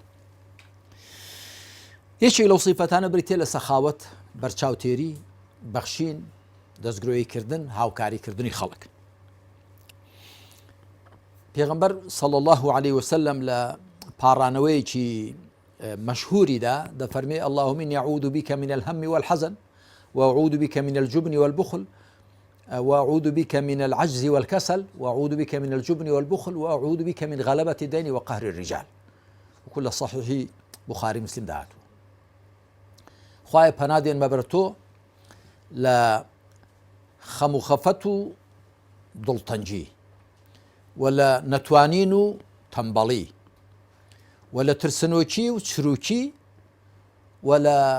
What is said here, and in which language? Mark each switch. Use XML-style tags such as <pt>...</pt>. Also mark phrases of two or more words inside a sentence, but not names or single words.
<ckb>یەکێک لەو سیفەتانە بریتێ لە سەخاوەت، بەرچاوتێری، بەخشین، دەستگرۆییکردن، هاوکاریکردنی خەڵک. پێغەمبەر</ckb> <ar>صلی الله علیه وسلم</ar> <ckb>لە پاڕانەوەیەکی مەشهوریدا دەفەرمێ</ckb> <ar>اللهم إني أعوذ بك من الهم والحزن وأعوذ بك من الجبن والبخل وأعوذ بك من العجز والكسل وأعوذ بك من الجبن والبخل وأعوذ بك من غلبة الدين وقهر الرجال. وكل صحيح بخاري مسلم دعاته.</ar> <ckb>خوای پەنادێن مەبەرتۆ لە خەم و خەفەت و دڵتەنجی و لە نەتوانین و تەمبەڵی و لە ترسنۆکی و چروکی و لە</ckb>